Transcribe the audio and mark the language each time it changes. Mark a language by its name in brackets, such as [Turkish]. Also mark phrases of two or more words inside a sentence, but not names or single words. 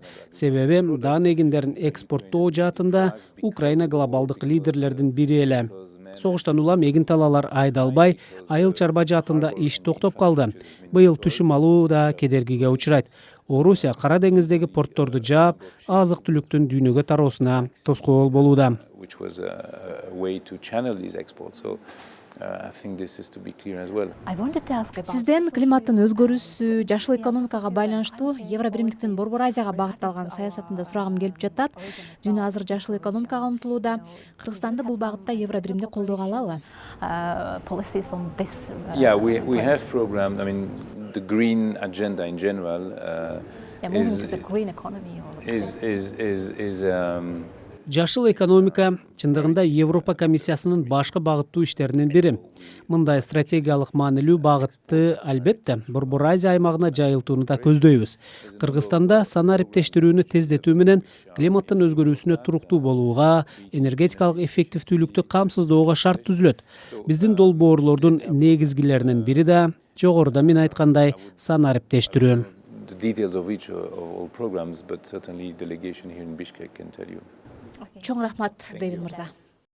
[Kyrgyz] Себеби даан эгиндерин экспорттоо жаатында Украина глобалдык лидерлердин бири эле. Согуштан улам эгин талаалар айдалбай, айыл чарба жаатында иш токтоп калды. Быйыл түшүм алуу да кедергиге учурайт. Орусия Кара деңиздеги портторду жаап, азык-түлүктүн дүйнөгө тароосуна тоскоол болууда. [English] Which was a way to channel these exports. So I think this is to be clear as well. I wanted to ask about [Kyrgyz] Сизден климаттын өзгөрүүсү, жашыл экономикага байланыштуу Евро биримдиктин Борбор Азияга багытталган саясатында сурагым келип жатат. Дүйнө азыр жашыл экономикага умтулууда. Кыргызстанды бул багытта Евро биримди колдоого алабы? [English] policies on this. Yeah, we have programmed. I mean, the green agenda in general Moving is to the green economy. is [Kyrgyz] Жашыл экономика чындыгында Европа комиссиясынын башкы багыттуу иштеринин бири. Мындай стратегиялык маанилүү багытты албетте Борбор Азия аймагына жайылтууну да көздөйбүз. Кыргызстанда санариптештирүүнү тездетүү менен климаттын өзгөрүүсүнө туруктуу болууга, энергетикалык эффективдүүлүктү камсыздоого шарт түзүлөт. Биздин долбоорлордун негизгилеринин бири да жогоруда мен айткандай санариптештирүү. [English] the details of each of all programs, but certainly delegation here in Bishkek can tell you. [Kyrgyz] Чоң рахмат, Дэвид мырза.